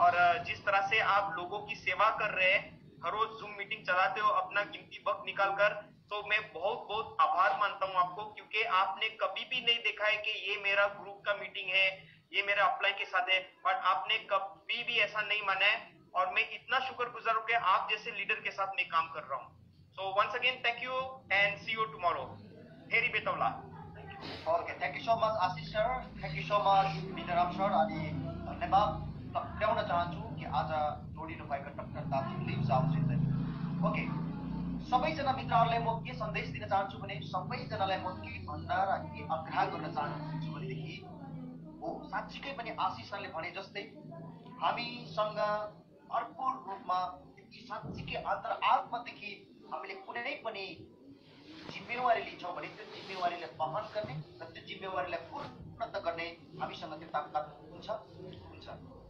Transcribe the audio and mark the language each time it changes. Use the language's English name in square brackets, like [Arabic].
[Hindi] और जिस तरह से आप लोगों की सेवा कर रहे हैं, हर रोज जूम मीटिंग चलाते हो अपना कीमती वक्त निकाल कर, तो मैं बहुत बहुत आभार मानता हूं आपको, क्योंकि आपने कभी भी नहीं देखा है कि ये मेरा ग्रुप का मीटिंग है ये मेरे अपलाइन के साथ है, बट आपने कभी भी ऐसा नहीं माना है और मैं इतना शुक्रगुजार हूं कि आप जैसे लीडर के साथ मैं काम कर रहा हूं. [English] So once again, thank you and see you tomorrow. Heri Betawla. Okay, thank you so much Ashish sir, thank you so much Mitraram sir. [Nepali] अनि धन्यवाद टक्राउन चाहन्छु कि आज जोडिनु भएको डक्टर दातु लिभ साउसित. ओके, सबैजना मित्रहरूलाई म के सन्देश दिन चाहन्छु भने सबैजनालाई म के भन्न र के आग्रह गर्न चाहन्छु भनेदेखि हो साँच्चीकै पनि आशिष सरले भने जस्तै हामीसँग भरपुर रूपमा यी साँच्चीकै अन्तरात्मादेखि हामीले कुनै पनि जिम्मेवारी लिन्छौँ भने त्यो जिम्मेवारीलाई वहन गर्ने र त्यो जिम्मेवारीलाई पूर्ण गर्ने हामीसँग त्यो ताकत हुन्छ.